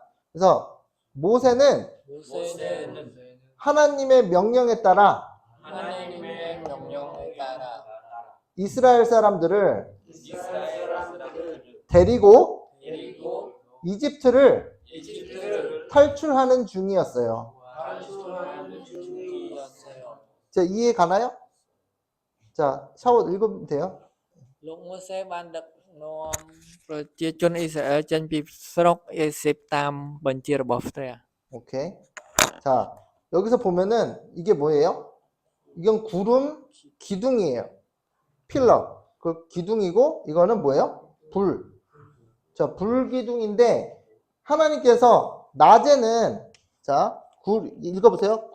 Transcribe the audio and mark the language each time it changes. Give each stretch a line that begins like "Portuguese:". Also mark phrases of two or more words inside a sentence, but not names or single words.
Korean: 그래서 모세는 하나님의 명령에 따라 이스라엘 사람들을 이스라엘 사람들을 데리고 데리고 이집트를 이집트를 탈출하는 중이었어요. 탈출하는 중이었어요. 자, 이해 가나요? 자, 샤워 읽으면 돼요.
Vietnamese: Lúc Môi-se
Khmer: banដឹកនាំប្រជាជនអ៊ីស្រាអែលចេញពីស្រុកអេស៊ីបតាមបញ្ជារបស់ព្រះ
Korean: 오케이. 자, 여기서 보면은 이게 뭐예요? 이건 구름 기둥이에요. 필러. 그 기둥이고 이거는 뭐예요? 불. 자, 불 기둥인데 하나님께서 낮에는 자, 읽어보세요.